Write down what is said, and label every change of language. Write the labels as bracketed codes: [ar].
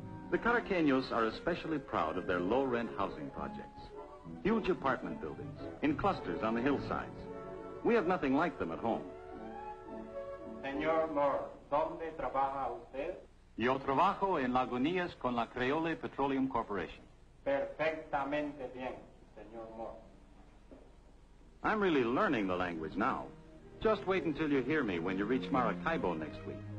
[en] The Caraqueños are especially proud of their low-rent housing projects. Huge apartment buildings in clusters on the hillsides. We have nothing like them at home. [es] Señor Moore, ¿dónde trabaja usted? Yo trabajo en Lagunías con la Creole Petroleum Corporation. Perfectamente bien, señor Moore. [en] I'm really learning the language now. Just wait until you hear me when you reach Maracaibo next week.